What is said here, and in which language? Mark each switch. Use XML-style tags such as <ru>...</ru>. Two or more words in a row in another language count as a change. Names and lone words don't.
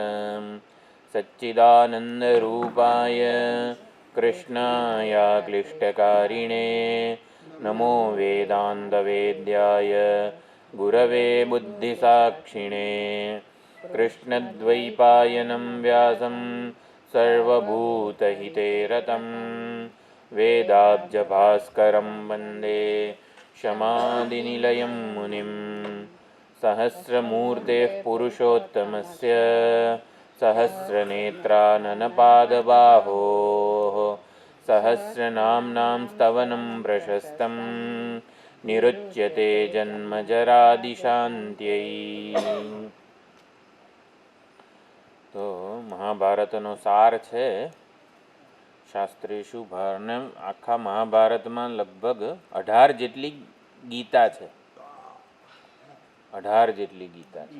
<sa>सच्चिदानन्दरूपाय कृष्णाय क्लिष्टकारिणे नमो वेदान्तवेद्याय गुरवे बुद्धिसाक्षिणे कृष्णद्वैपायनं व्यासं सर्वभूतहिते रतं वेदाब्जभास्करं वन्दे शमादिनिलयं मुनिं सहस्रमूर्तेः पुरुषोत्तमस्य सहस्रनेत्राननपादबाहोः सहस्रनाम्नां स्तवनं प्रशस्तं निरुच्यते जन्मजरादिशान्त्यै।</sa> <gu>તો મહાભારતનો સાર છે. શાસ્ત્રેષુ ભારને આખા મહાભારતમાં લગભગ 18 જેટલી ગીતા છે. 18 જેટલી ગીતા છે.</gu>